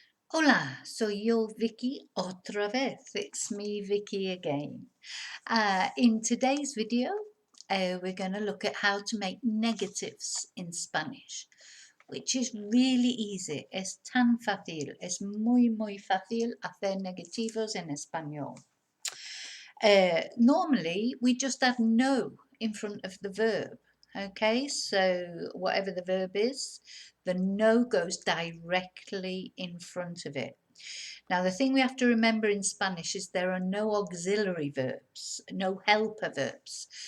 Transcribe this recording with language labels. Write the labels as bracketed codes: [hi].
[es] Hola, soy yo, Vicky, otra vez. [en] It's me, Vicky, again. In today's video, we're going to look at how to make negatives in Spanish, which is really easy. [es] Es tan fácil, es muy fácil hacer negativos en español. [en] Normally, we just add no in front of the verb. Okay, so whatever the verb is, the no goes directly in front of it. Now, the thing we have to remember in Spanish is there are no auxiliary verbs, no helper verbs.